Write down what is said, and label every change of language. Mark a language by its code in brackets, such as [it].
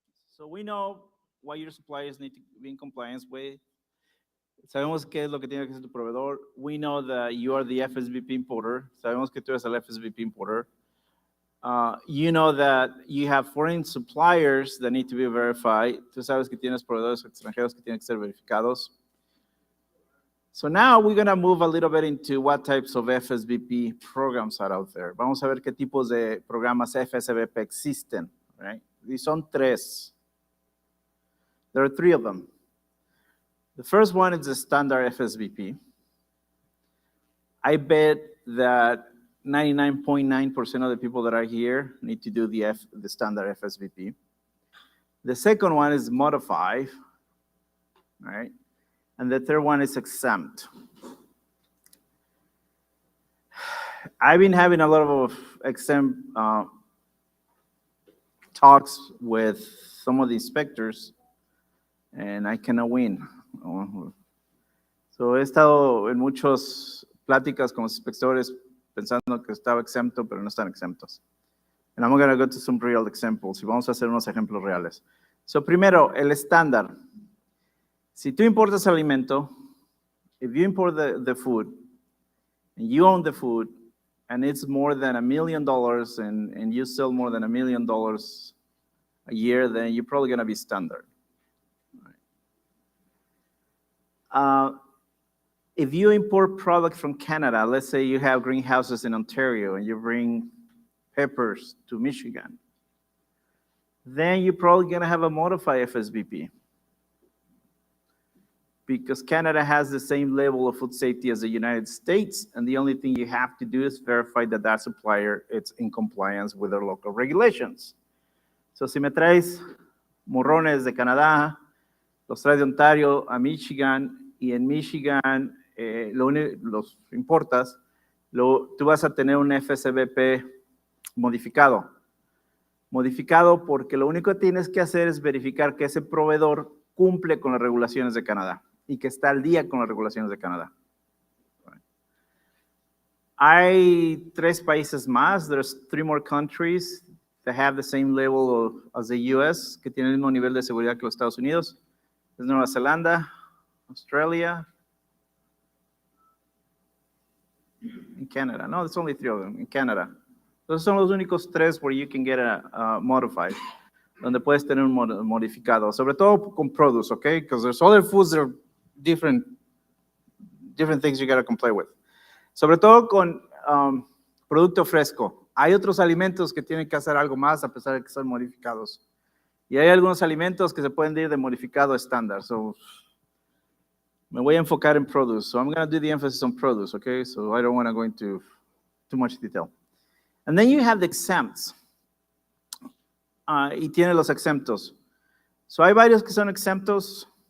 [en] So we know what your suppliers need to be in compliance with. [es] Sabemos qué es lo que tiene que hacer tu proveedor. [en] We know that you are the FSVP importer. [es] Sabemos que tú eres el FSVP importer. [en] You know that you have foreign suppliers that need to be verified. [es] Tú sabes que tienes proveedores extranjeros que tienen que ser verificados. [en] So now we're going to move a little bit into what types of FSVP programs are out there. [es] Vamos a ver qué tipos de programas FSVP existen, right? Y son tres. [en] There are three of them. The first one is the standard FSVP. I bet that 99.9% of the people that are here need to do the standard FSVP. The second one is modified, right? And the third one is exempt. I've been having a lot of exempt talks with some of the inspectors, and I cannot win. [es] So he estado en muchas pláticas con los inspectores pensando que estaba exento, pero no están exentos. [en] And I'm going to go to some real examples. [es] Y vamos a hacer unos ejemplos reales. So primero, el estándar. Si tú importas alimento, [en] if you import the food, and you own the food, and it's more than $1 million, and you sell more than $1 million a year, then you're probably going to be standard. If you import product from Canada, let's say you have greenhouses in Ontario and you bring peppers to Michigan, then you're probably going to have a modified FSVP because Canada has the same level of food safety as the United States, and the only thing you have to do is verify that that supplier is in compliance with their local regulations. [es] So si me traes morrones de Canadá, los traes de Ontario a Michigan, y en Michigan los importas, tú vas a tener un FSVP modificado. Modificado porque lo único que tienes que hacer es verificar que ese proveedor cumple con las regulaciones de Canadá y que está al día con las regulaciones de Canadá. Hay 3 países más, [en] there's 3 more countries that have the same level as the US, [es] que tienen el mismo nivel de seguridad que los Estados Unidos. Es Nueva Zelanda, Australia, and Canada. [en] No, there's only 3 of them, in Canada. [es] Esos son los únicos 3 [en] where you can get a modified, [es] donde puedes tener un modificado, sobre todo con produce, okay? [en] Because there's other foods that are different things you got to comply with. [es] Sobre todo con producto fresco. Hay otros alimentos que tienen que hacer algo más a pesar de que son modificados. Y hay algunos alimentos que se pueden ir de modificado a estándar. So, me voy a enfocar en produce. [en] So I'm going to do the emphasis on produce, okay? So I don't want to go into too much detail. And then you have the exempts. [es] Y tiene los exemptos. So hay varios que son exemptos.